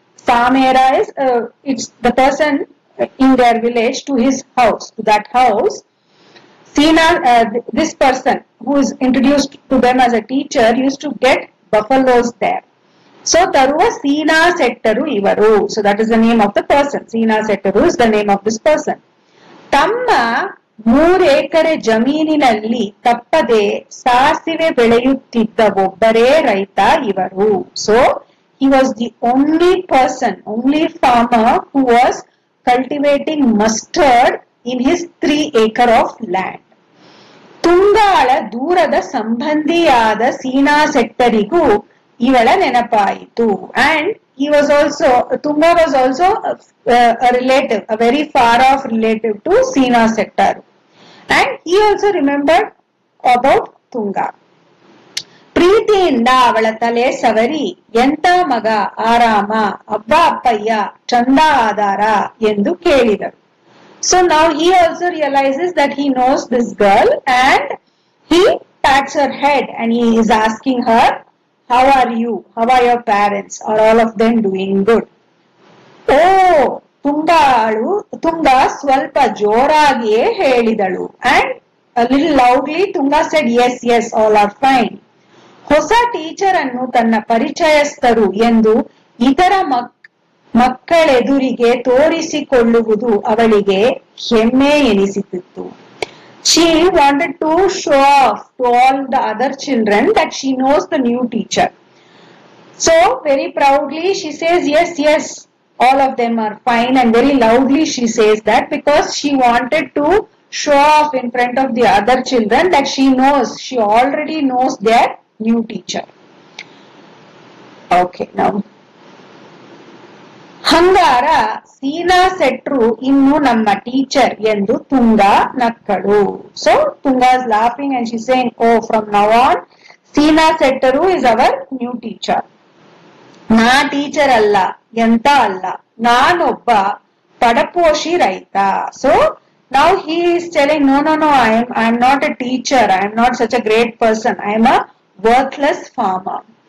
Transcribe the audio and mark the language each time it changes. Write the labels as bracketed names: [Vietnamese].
[English] Samera is it's the person in their village to his house, to that house. Sina, this person who is introduced to them as a teacher used to get buffaloes there. So Taruva Sina Settaru Ivaru. So that is the name of the person. Sina Settaru is the name of this person. [Kannada] Tamma 3 ಎಕರೆ ಜಮೀನಿನಲ್ಲಿ ತಪ್ಪದೆ ಸಾಸಿವೆ ಬೆಳೆಯುತ್ತಿದ್ದ ಒಬ್ಬರೇ ರೈತ ಇವರು. [English] So he was the only farmer who was cultivating mustard in his 3 acre of land. [Kannada] ತುಂಗಾಳ ದೂರದ ಸಂಬಂಧಿಯಾದ ಸೀನಾ ಸೆಟ್ಟರಿಗೂ ಇವಳ ನೆನಪಾಯಿತು. [English] And Tunga was also a relative, a very far off relative to Sina Settar. And he also remembered about Tunga. [Kannada] ಪ್ರೀತಿಯಿಂದ ಅವಳ ತಲೆ ಸವರಿ, ಎಂತ ಮಗ ಆರಾಮ, ಅಬ್ಬ ಅಪ್ಪಯ್ಯ, ಚಂದ ಆಧಾರ ಎಂದು ಕೇಳಿದರು. [English] So now he also realizes that he knows this girl and he pats her head and he is asking her, how are you? How are your parents? Are all of them doing good? [Kannada] Oh, Tunga ಸ್ವಲ್ಪ ಜೋರಾಗಿಯೇ ಹೇಳಿದಳು. [English] And a little loudly Tunga said, yes, all are fine. [Kannada] ಹೊಸ teacher ಅನ್ನು ತನ್ನ ಪರಿಚಯಸ್ಥರು ಎಂದು ಇತರ ಮಕ್ಕಳೆದುರಿಗೆ ತೋರಿಸಿಕೊಳ್ಳುವುದು ಅವಳಿಗೆ ಹೆಮ್ಮೆ ಎನಿಸಿತು. [English] She wanted to show off to all the other children that she knows the new teacher. So very proudly she says, yes, all of them are fine, and very loudly she says that because she wanted to show off in front of the other children that she already knows their new teacher. Okay, now [Kannada] ಹಂಗಾರ ಸೀನಾ ಸೆಟ್ರು ಇನ್ನು ನಮ್ಮ teacher ಎಂದು Tunga ನಕ್ಕಳು. [English] So Tunga is laughing and she's saying, oh, from now on Sina Settaru is our new teacher. [Kannada] ನಾ teacher ಅಲ್ಲ, ಎಂತ ಅಲ್ಲ, ನಾನೊಬ್ಬ ಪಡಪೋಷಿ ರೈತ. [English] So now he is telling, no, I am not a teacher, I am not such a great person, I am a worthless farmer.